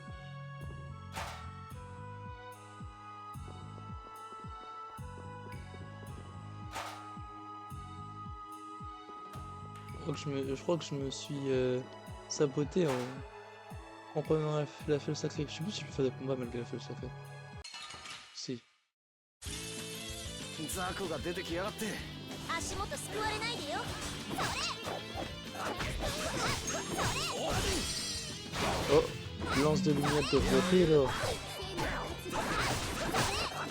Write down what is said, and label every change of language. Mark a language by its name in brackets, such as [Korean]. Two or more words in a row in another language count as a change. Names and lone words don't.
[French] Je crois que je me suis saboté en prenant la fiole sacrée. Je sais plus si je peux faire des combats malgré la fiole sacrée. Si. [Japanese] ザコが出てきやがって。足元すくわれないでよ。 [French] Oh, lance de lumière de Repiro.